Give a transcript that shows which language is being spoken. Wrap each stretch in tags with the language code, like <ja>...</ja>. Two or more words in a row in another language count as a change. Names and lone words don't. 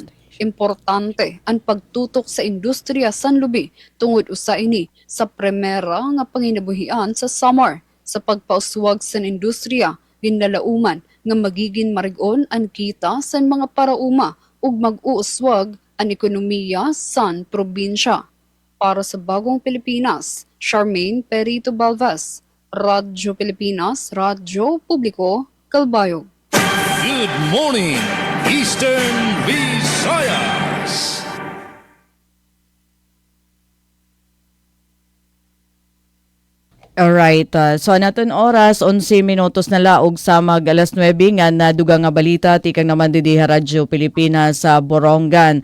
<war>Importante ang pagtutok sa industriya Sanlubay tungod usa ini sa primera nga panginabuhian sa Samar sa pagpauswag sa industriya ginlalauman nga magiging marigon ang kita sa mga parauma ug mag-uuswag ang ekonomiya san probinsya. Para sa Bagong Pilipinas, Charmaine Perito Balvas, Radyo Pilipinas, Radyo Publiko, Calbayog.</war> <en>Good morning, Eastern Visayas.</en> <war>Alright, so naton oras 11 minutos na laog sa mag alas 9 nga naduga nga balita tikang naman didi Radyo Pilipinas sa Borongan.</war>